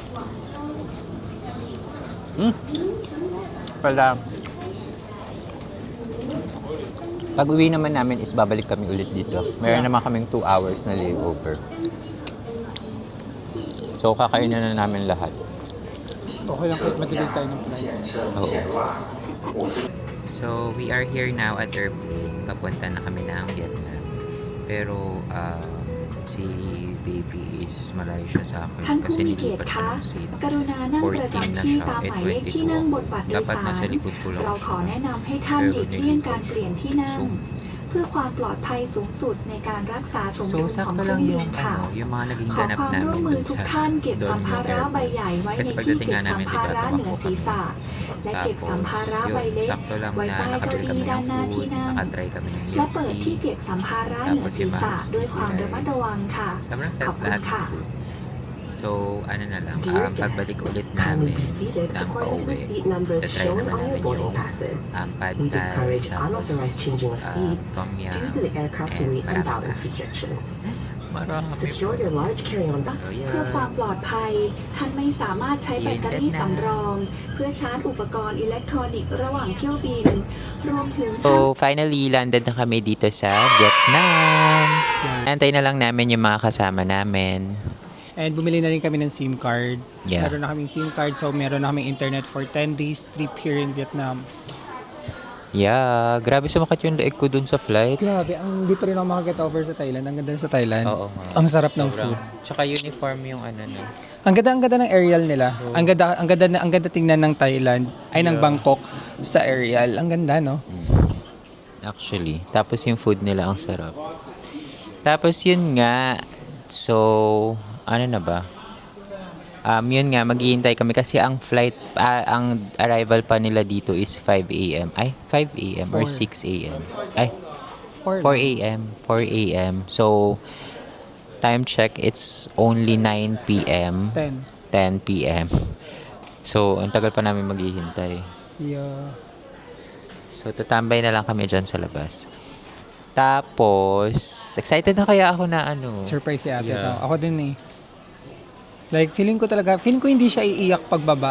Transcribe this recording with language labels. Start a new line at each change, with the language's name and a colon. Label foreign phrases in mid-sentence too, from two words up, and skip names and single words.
Filipino: Pala, pag uwi naman namin is babalik kami ulit dito. Meron naman kaming 2 hours na layover. So, kakainin na namin lahat. Okay lang kahit madilig tayo ng flight. Oo.
English: So, we are here now at airplane.
Filipino: Papunta na kami ng Vietnam. Pero, si baby is malayo siya sa
Thai: ท่าน
Filipino: akin
Thai: ผู้
Filipino: kasi
Thai: มีเกียร
Filipino: nilipat
Thai: ติ
Filipino: siya
Thai: คะ
Filipino: ng seat.
Thai: กรุณานั่งประ
Filipino: 14 na
Thai: จำที่
Filipino: siya.
Thai: ตามห
Filipino: Eh,
Thai: มายเลขที่นั่งบนบัตรโดย
Filipino: dapat
Thai: สาร
Filipino: nasa likod ko lang
Thai: เราขอ
Filipino: siya.
Thai: แนะนำให้ท่านหลีกเลี่ยงการเปลี่ยนที่นั่ง เพื่อความปลอดภัยสูงสุดในการรักษาสม
Filipino: So,
Thai: ดุลของ
Filipino: sakto
Thai: เครื่อ
Filipino: lang
Thai: งบิ
Filipino: yung,
Thai: นค่ะ
Filipino: yung mga naging
Thai: ขอ
Filipino: ganap
Thai: ความร่วม
Filipino: namin
Thai: มือ
Filipino: dun
Thai: ทุก
Filipino: sa
Thai: ท่านเก็บสัมภาระใบ
Filipino: airport.
Thai: ใหญ่ไว้ใน
Filipino: Kasi
Thai: ที่
Filipino: pagdating
Thai: เก็บ
Filipino: nga
Thai: สั
Filipino: namin,
Thai: ม
Filipino: di
Thai: ภา
Filipino: ba,
Thai: ระเหนือ
Filipino: tumakbo
Thai: ศีร
Filipino: kami.
Thai: ษะ และเก็บสัมภาระใบ
Filipino: Yun,
Thai: เล็ก
Filipino: sakto lang
Thai: ไว้
Filipino: na
Thai: ใต้เก้า
Filipino: nakabili
Thai: อี้
Filipino: kami
Thai: ด้าน
Filipino: ng
Thai: หน้าที่
Filipino: food,
Thai: นั่ง
Filipino: nakatry kami ng
Thai: และ
Filipino: milk
Thai: เปิดที่
Filipino: tea.
Thai: เก็บสัมภาระเหนือ
Filipino: Tapos
Thai: ศีร
Filipino: yung
Thai: ษะ
Filipino: mga
Thai: ด้วย
Filipino: sticky
Thai: ความระมัด
Filipino: rice.
Thai: ระวังค่ะ
Filipino: Sobrang
Thai: ขอบ
Filipino: sarap
Thai: คุณ
Filipino: lahat
Thai: ค่ะ
Filipino: ng food. So, ano na lang,
English: Dear
Filipino: pagbalik
English: guests,
Filipino: ulit
English: kindly
Filipino: namin
English: be seated
Filipino: ng
English: according to the
Filipino: pauwi,
English: seat numbers
Filipino: tatry
English: shown
Filipino: naman
English: on your
Filipino: namin
English: boarding
Filipino: yung
English: passes.
Filipino: pad
English: We
Filipino: thai,
English: discourage
Filipino: tapos
English: unauthorized changing of seats
Filipino: tom yum,
English: due to the aircraft's
Filipino: and
English: weight and
Filipino: marami
English: balance
Filipino: pa.
English: restrictions.
Filipino: Marami
English: Secure your large carry-on bag.
Thai: เพื่อความปลอดภัย ท่านไม่สามารถใช้แบตเตอรี่สำรอง เพื่อชาร์จอุปกรณ์อิเล็กทรอนิกส์ระหว่างเที่ยวบิน รวมถึง
English: So, finally, landed
Filipino: na kami dito sa Vietnam. Antay na lang namin yung mga kasama namin. And bumili na rin kami ng SIM card. Yeah. Meron na kaming SIM card, so meron na kaming internet
English: for 10 days trip here in Vietnam.
Filipino: Yeah, grabe sumakit yung leeg ko dun sa flight. Grabe, hindi pa rin ako makaget over sa Thailand. Ang ganda sa Thailand. Oo nga. Ang sarap ng Sobrang- food. Tsaka uniform yung ano no. Ang ganda ng aerial nila. Ang ganda tingnan ng Thailand, ay ng Bangkok sa aerial. Ang ganda, no? Actually. Tapos yung food nila ang sarap. Tapos yun nga. So, ano na ba? Yun nga, maghihintay kami kasi ang flight, ang arrival pa nila dito is 5 a.m. Ay, 5 a.m. or 6 a.m. Ay, 4 a.m. 4 a.m.
English: So, time check, it's only 9 p.m. 10 p.m.
Filipino: So, ang tagal pa namin maghihintay. Yeah. So, tatambay na lang kami dyan sa labas. Tapos, excited na kaya ako na ano. Surprise si ate. Yeah. No? Ako din eh. Like, feeling ko hindi siya iiyak pagbaba.